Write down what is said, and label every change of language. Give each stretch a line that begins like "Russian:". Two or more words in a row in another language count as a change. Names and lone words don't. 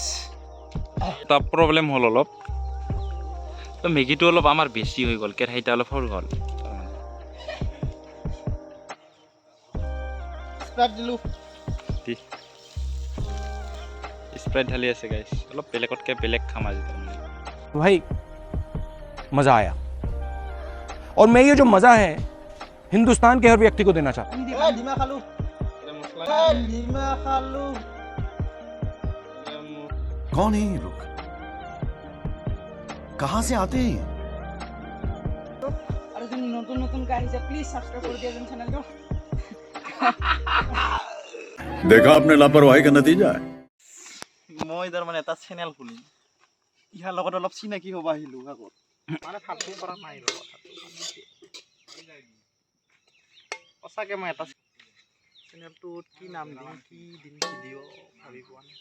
Assamese: এটা প্ৰব্লেম হ'ল অলপ, তো মেগীটো অলপ আমাৰ বেছি হৈ গ'ল, কেৰাহীটা অলপ সৰু হ'ল। স্প্ৰাইট দিলোঁ। স্প্ৰাইট ঢালি আছে গাইছ, অলপ বেলেগতকৈ বেলেগ খাম আজি।
Hindi: भाई मज़ा आया और मैं ये जो मज़ा है हिंदुस्तान के हर व्यक्ति को देना चाहता हूँ।
Assamese: ডিমা খালোঁ। ডিমা খালোঁ।
Hindi: कौन है ये लोग? कहां से आते हैं?
Assamese: আৰু যদি নতুন নতুনকৈ আহিছে প্লিজ ছাবস্ক্ৰাইব কৰি দিয়া যেন চেনেলটো।
Hindi: देखा आपने लापरवाही का नतीजा है।
Assamese: মই তাৰমানে এটা চেনেল খুলিম, ইহাৰ লগত অলপ চিনাকি হ'ব আহিলোঁ আগত। মানে ভালকৈ কৰা নাই ৰ'ব, সঁচাকৈ মই এটা চেনেলটোত কি নাম দিম, কি দিম ভিডিঅ' ভাবি পোৱা নাই।